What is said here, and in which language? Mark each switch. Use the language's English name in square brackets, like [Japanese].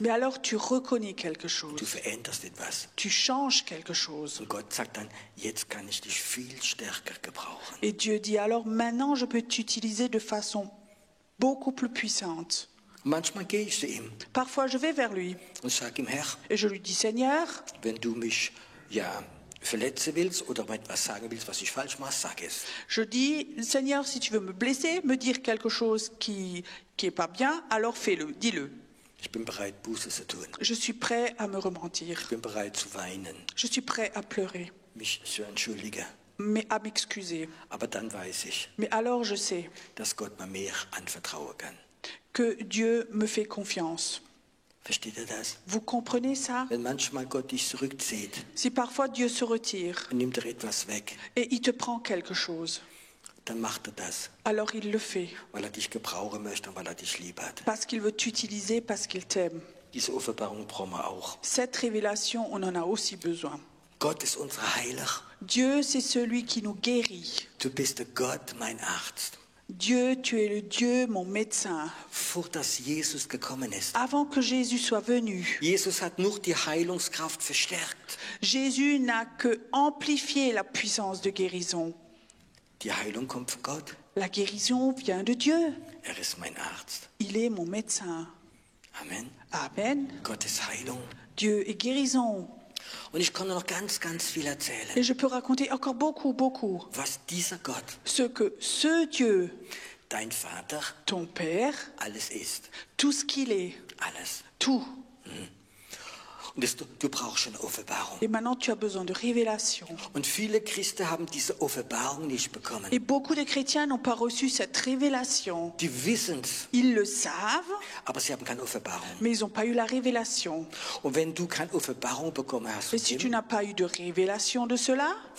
[French] mais alors tu reconnais quelque [German] Du [French] chose. [German] veränderst etwas. [French] Tu changes quelque chose. [German] Und Gott sagt dann, jetzt kann ich dich viel stärker gebrauchen. [French] Et Dieu dit alors maintenant je peux t'utiliser de façon beaucoup plus puissante. [German] Manchmal gehe ich zu ihm [French] Parfois je vais vers lui [German] und sage ihm, Herr, [French] et je lui dis Seigneur, [German] wenn du mich verletzen willst oder mir etwas sagen willst, was ich falsch mache, sag es. [French] je dis Seigneur, si tu veux me blesser, me dire quelque chose qui est pas bien, alors fais-le, dis-le. [German] Ich bin bereit, Buße zu tun. [French] Je suis prêt à me repentir. [German] Ich bin bereit zu weinen, [French] Je suis prêt à pleurer, [German] mich zu entschuldigen. [French] mais à m'excuser. [German] Aber dann weiß ich, [French] Mais alors je sais [German] dass Gott mir mehr anvertrauen kann. [French] que Dieu me fait confiance. [German] Versteht ihr das? [French] Vous comprenez ça? [German] Wenn manchmal Gott dich zurückzieht [French] Si parfois Dieu se retire [German] und nimmt dir etwas weg, [French] et il te prend quelque chose, [German] dann macht er das, [French] alors il le fait. [German] weil er dich gebrauchen möchte und weil er dich lieb hat. [French] Parce qu'il veut t'utiliser, parce qu'il t'aime. [German] Diese Offenbarung brauchen wir auch. [French] Cette révélation, on en a aussi besoin. [German] Gott ist unser Heiler. [French] Dieu, c'est celui qui nous guérit. [German] Du bist der Gott, mein Arzt. [French] Dieu, tu es le Dieu, mon médecin. [German] Vor dass Jesus gekommen ist. [French] Avant que Jésus soit venu, [German] Jesus hat nur die Heilungskraft verstärkt. [French] Jésus n'a que amplifié la puissance de guérison. [German] Die Heilung kommt von Gott. [French] La guérison vient de Dieu. [German] Er ist mein Arzt. [French] Il est mon médecin. [German] Amen. [French] Amen. [German] Gott ist Heilung. [French] Dieu est guérison. [German] Und ich kann noch ganz, ganz viel erzählen, [French] Et je peux raconter encore beaucoup, beaucoup. [German] was dieser Gott, [French] Ce Dieu, [German] dein Vater, [French] ton Père, [German] alles ist. [French] tout ce qu'il est, [German] Alles. [French] tout. [German] Und du brauchst eine Offenbarung. [French] Et maintenant, tu as besoin de révélation. [German] Und viele Christen haben diese Offenbarung nicht bekommen. [French] Et beaucoup de chrétiens n'ont pas reçu cette révélation. [German] Die wissen es, [French] Ils le savent, [German] aber sie haben keine Offenbarung. [French] mais ils n'ont pas eu la révélation. [German] Und wenn du keine Offenbarung bekommen hast [French] Et si tu [German] von [French] n'as pas eu de révélation de cela,